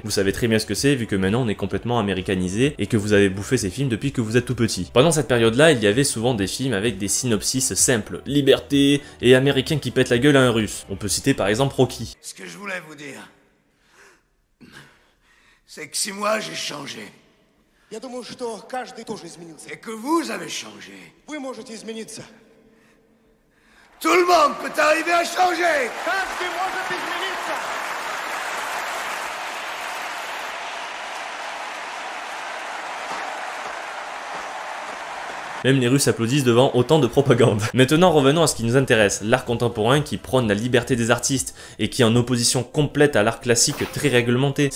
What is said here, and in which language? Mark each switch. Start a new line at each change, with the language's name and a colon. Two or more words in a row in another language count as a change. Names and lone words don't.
French: Vous savez très bien ce que c'est vu que maintenant on est complètement américanisé et que vous avez bouffé ces films depuis que vous êtes tout petit. Pendant cette période-là, il y avait souvent des films avec des synopsis simples, liberté et américain qui pète la gueule à un russe. On peut citer par exemple Rocky. Ce que je voulais vous dire, c'est que si moi j'ai changé,
Russian: Я думаю, что каждый тоже изменился.
French: et que vous avez changé,
Russian: Вы можете измениться.
French: tout le monde peut arriver à changer.
Russian: Каждый может измениться.
French: Même les Russes applaudissent devant autant de propagande. Maintenant revenons à ce qui nous intéresse, l'art contemporain qui prône la liberté des artistes et qui est en opposition complète à l'art classique très réglementé.